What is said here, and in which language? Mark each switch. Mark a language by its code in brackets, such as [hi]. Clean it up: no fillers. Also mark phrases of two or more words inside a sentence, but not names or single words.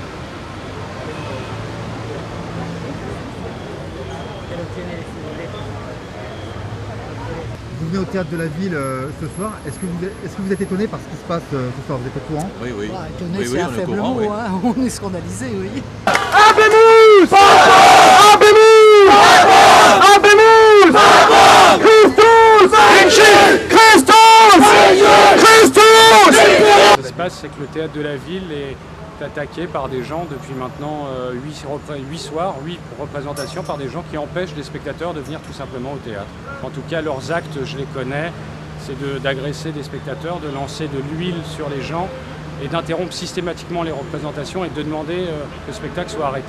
[fr] Vous venez au théâtre de la ville ce soir. Est-ce que vous êtes étonné par ce qui se passe ce soir? Vous êtes au courant? Oui, oui. Ah, étonné, Oui, c'est oui, un on est faible au courant, mot, oui. hein. On est scandalisé, oui. [la] Habemus! Habemus! Habemus! Christus! Christus! Christus! [fr] Ce qui se passe, c'est que le théâtre de la ville est attaqué par des gens depuis maintenant 8 soirs, 8 représentations, par des gens qui empêchent les spectateurs de venir tout simplement au théâtre. En tout cas, leurs actes, je les connais, c'est d'agresser des spectateurs, de lancer de l'huile sur les gens et d'interrompre systématiquement les représentations et de demander que le spectacle soit arrêté.